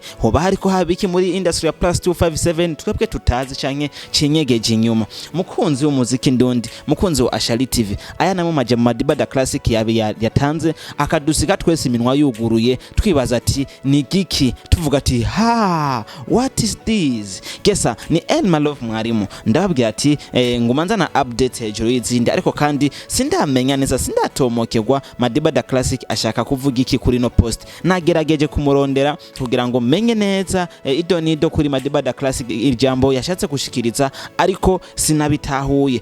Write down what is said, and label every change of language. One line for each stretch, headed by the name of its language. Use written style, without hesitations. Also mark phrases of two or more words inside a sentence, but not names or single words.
Rundi: Hoba hariko habiki muri industry ya Plus 257 twebwe tutazi canke cinyegeje inyuma? Mukunzi w'umuziki ndundi, mukunzi wa Ashali TV, aya namwe majambo Madiba Da Classic yatanze akadusiga twese iminwa yuguruye twibaza ati ni giki, tuvuga ati
English: what is this.
Rundi: Gesa ni Elma Love mwarimu ndababwira ati ngumanza na update hejuru y'izindi, ariko kandi sindamenya neza, sindatomokerwa Madiba Da Classic ashaka kuvuga iki kuri no post. Nagerageje kumurondera kugira ngo menye neza idonido kuri Madiba Da Classic ijambo yashatse gushikiriza, ariko sinabitahuye.